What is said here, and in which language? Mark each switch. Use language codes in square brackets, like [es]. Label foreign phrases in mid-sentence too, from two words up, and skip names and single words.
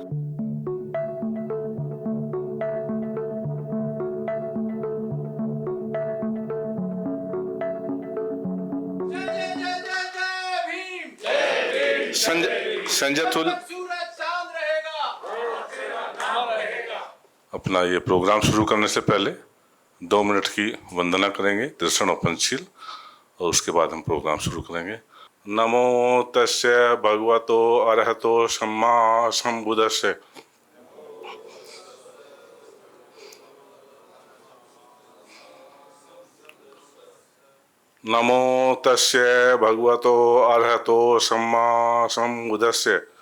[hi] संजय अपना ये प्रोग्राम शुरू करने से पहले 2 मिनट की वंदना करेंगे, दर्शन और पंचशील, और उसके बाद हम प्रोग्राम शुरू करेंगे. [pi] नमो तस्य भगवतो अरहतो सम्मा सम्बुद्धस्य. नमो तस्य भगवतो अरहतो सम्मा सम्बुद्धस्य.